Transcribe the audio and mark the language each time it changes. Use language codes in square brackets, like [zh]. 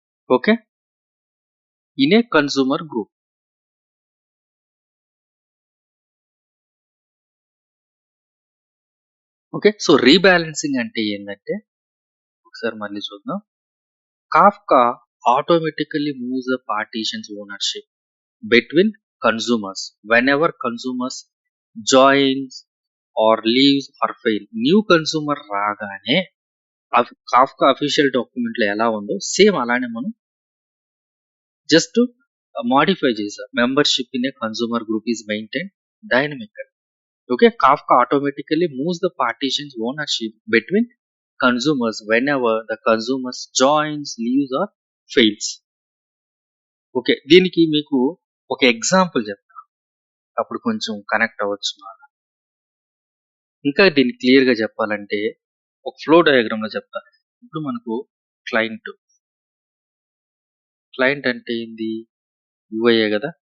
[en] Okay, in a consumer group. [te] Okay. So rebalancing అంటే ఏందంటే ఒకసారి మళ్ళీ చూద్దాం. [en] Kafka automatically moves the partition's ownership between consumers whenever consumers joins or leaves or fail. [te] New consumer రాగానే Kafka official document లో ఎలా ఉందో same అలానే మనం జస్ట్ మాడిఫై చేసాం. [en] Membership in a consumer group is maintain dynamic. Okay, Kafka automatically moves the partition's ownership between consumers whenever the consumers joins, leaves or fails. [te] Okay, దీనికి మీకు ఒక example చెప్తా, అప్పుడు కొంచెం కనెక్ట్ అవ్వచ్చు. ఇంకా దీన్ని క్లియర్ గా చెప్పాలంటే ఒక ఫ్లో డయాగ్రామ్ లో చెప్తా. ఇప్పుడు మనకు క్లయింట్ అంటే ఏంది? యూఐఏ కదా.